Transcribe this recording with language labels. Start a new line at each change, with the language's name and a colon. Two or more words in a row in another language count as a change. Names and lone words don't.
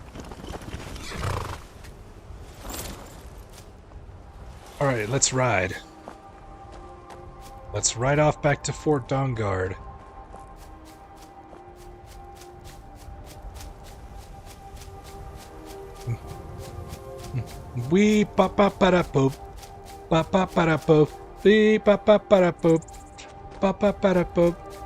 English: Alright, let's ride. Let's ride off back to Fort Dawnguard. Wee pa pa pa da poop. Pa pa pa da poop. Wee pa pa pa da poop. Pa pa pa da poop.